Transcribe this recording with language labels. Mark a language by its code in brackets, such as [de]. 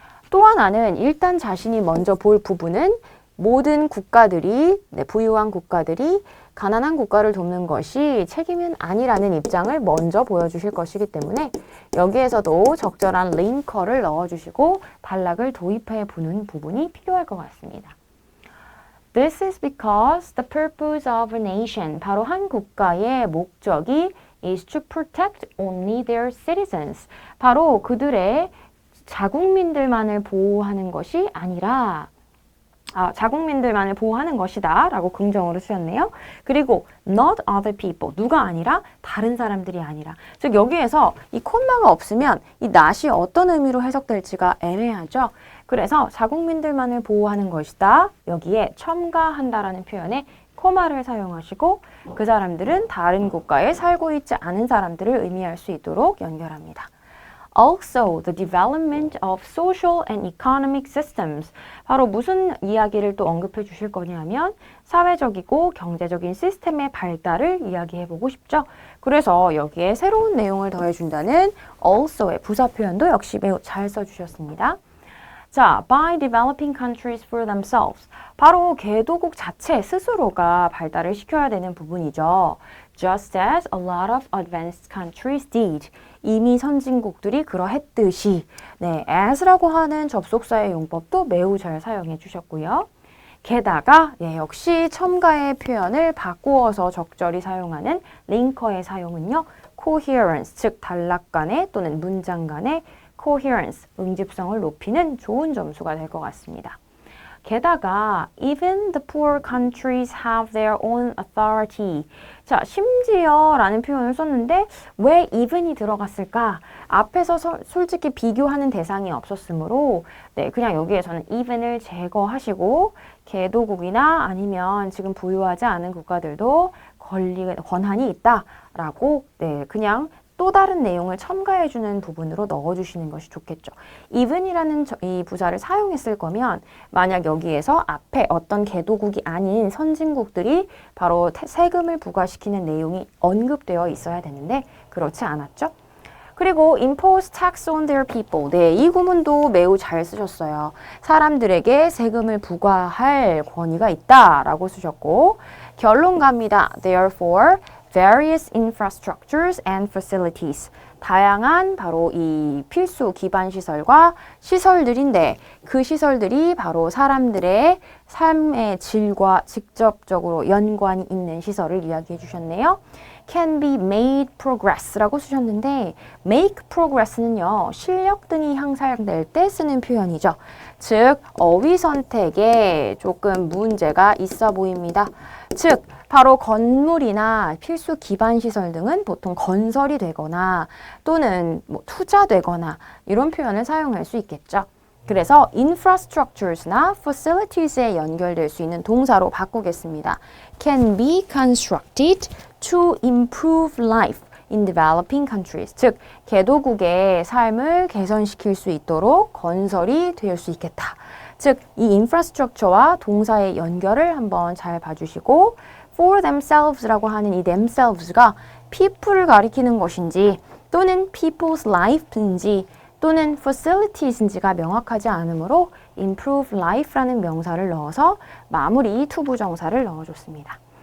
[ko] 또 하나는 일단 자신이 먼저 볼 부분은 모든 국가들이, 부유한 국가들이 가난한 국가를 돕는 것이 책임은 아니라는 입장을 먼저 보여주실 것이기 때문에 여기에서도 적절한 링커를 넣어주시고 단락을 도입해 보는 부분이 필요할 것 같습니다. [en] This is because the purpose of a nation, [ko] 바로 한 국가의 목적이 [en] is to protect only their citizens. [ko] 바로 그들의 자국민들만을 보호하는 것이 아니라 자국민들만을 보호하는 것이다 라고 긍정으로 쓰였네요. 그리고 [en] not other people, [ko] 누가 아니라 다른 사람들이 아니라. 즉 여기에서 이 콤마가 없으면 이 not이 어떤 의미로 해석될지가 애매하죠. 그래서 자국민들만을 보호하는 것이다. 여기에 첨가한다라는 표현에 코마를 사용하시고 그 사람들은 다른 국가에 살고 있지 않은 사람들을 의미할 수 있도록 연결합니다. [en] Also, the development of social and economic systems. [ko] 바로 무슨 이야기를 또 언급해 주실 거냐면 사회적이고 경제적인 시스템의 발달을 이야기해 보고 싶죠. 그래서 여기에 새로운 내용을 더해준다는 also의 부사 표현도 역시 매우 잘 써주셨습니다. [en] 자, by developing countries for themselves. [ko] 바로 개도국 자체 스스로가 발달을 시켜야 되는 부분이죠. [en] Just as a lot of advanced countries did. [ko] 이미 선진국들이 그러했듯이. 네, as라고 하는 접속사의 용법도 매우 잘 사용해 주셨고요. 게다가 역시 첨가의 표현을 바꾸어서 적절히 사용하는 링커의 사용은요. coherence, 즉 단락 간의 또는 문장 간의 coherence, 응집성을 높이는 좋은 점수가 될 것 같습니다. 게다가 [en] even the poor countries have their own authority. [ko] 자, 심지어 라는 표현을 썼는데 왜 even이 들어갔을까? 앞에서 솔직히 비교하는 대상이 없었으므로 그냥 여기에서는 even을 제거하시고 개도국이나 아니면 지금 부유하지 않은 국가들도 권한이 있다라고 그냥 또 다른 내용을 첨가해주는 부분으로 넣어주시는 것이 좋겠죠. even이라는 이 부사를 사용했을 거면 만약 여기에서 앞에 어떤 개도국이 아닌 선진국들이 바로 세금을 부과시키는 내용이 언급되어 있어야 되는데 그렇지 않았죠. [en] 그리고 impose tax on their people. [ko] 이 구문도 매우 잘 쓰셨어요. 사람들에게 세금을 부과할 권위가 있다라고 쓰셨고 결론 갑니다. [en] Therefore, various infrastructures and facilities. [ko] 다양한 바로 이 필수 기반 시설과 시설들인데 그 시설들이 바로 사람들의 삶의 질과 직접적으로 연관이 있는 시설을 이야기해 주셨네요. [en] can be made progress라고 쓰셨는데 make progress는요. [ko] 실력 등이 향상될 때 쓰는 표현이죠. 즉 어휘 선택에 조금 문제가 있어 보입니다. 즉 바로 건물이나 필수 기반 시설 등은 보통 건설이 되거나 또는 투자되거나 이런 표현을 사용할 수 있겠죠. 그래서 infrastructures나 facilities에 연결될 수 있는 동사로 바꾸겠습니다. [en] can be constructed to improve life in developing countries. [ko] 즉, 개도국의 삶을 개선시킬 수 있도록 건설이 될 수 있겠다. 즉, 이 infrastructure와 동사의 연결을 한번 잘 봐주시고 for themselves라고 하는 이 themselves가 people을 가리키는 것인지 또는 people's life인지 또는 facilities인지가 명확하지 않으므로 improve life라는 명사를 넣어서 마무리 투부정사를 넣어줬습니다.